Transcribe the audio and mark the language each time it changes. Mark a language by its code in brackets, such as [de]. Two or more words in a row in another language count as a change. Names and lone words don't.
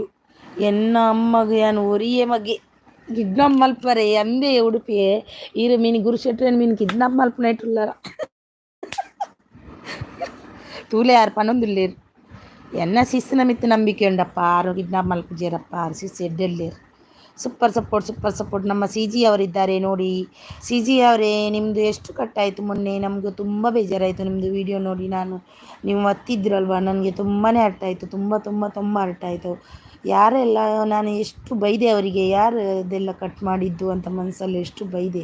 [tcy] ಎನ್ನ ಅಮ್ಮಗ ಯಾನು ಒರಿಯೆ ಮಗೆ ಕಿಡ್ನಾಪ್ ಮಲ್ಪರೆ ಅಂದೇ ಉಡುಪಿಯೇ ಇರು ಮೀನು ಗುರುಶೆಟ್ರನ್ ಮೀನು ಕಿಡ್ನಾಪ್ ಮಲ್ಪನ ಇಟ್ಟುಲ್ಲಾರ ತೂಲೆ ಯಾರು ಪನ್ನೊಂದುಲ್ಲೇರು ಎನ್ನ ಸಿಸ್ಸಿನ ಮಿತ್ತು ನಂಬಿಕೆ ಉಂಡಪ್ಪ. ಆರು ಕಿಡ್ನಾಪ್ ಮಲ್ಪುಜೇರಪ್ಪ, ಆರು ಸಿಸ್ ಎಡ್ಡೆಲ್ಲೇರು. [en] super support. [kn] ನಮ್ಮ ಸಿ ಜಿ ಅವರಿದ್ದಾರೆ ನೋಡಿ. ಸಿ ಜಿ ಅವರೇ, ನಿಮ್ಮದು ಎಷ್ಟು ಕಟ್ಟಾಯಿತು ಮೊನ್ನೆ? ನಮಗೂ ತುಂಬ ಬೇಜಾರಾಯಿತು ನಿಮ್ಮದು ವಿಡಿಯೋ ನೋಡಿ. ನೀವು ಒತ್ತಿದ್ರಲ್ವ, ನನಗೆ ತುಂಬಾ ಅರ್ಥ ಆಯಿತು. ತುಂಬ ಅರ್ಥ ಆಯಿತು. ಯಾರೆಲ್ಲ ನಾನು ಎಷ್ಟು ಬೈದೆ ಅವರಿಗೆ, ಯಾರು ಅದೆಲ್ಲ ಕಟ್ ಮಾಡಿದ್ದು ಅಂತ ಮನಸ್ಸಲ್ಲಿ ಎಷ್ಟು ಬೈದೆ.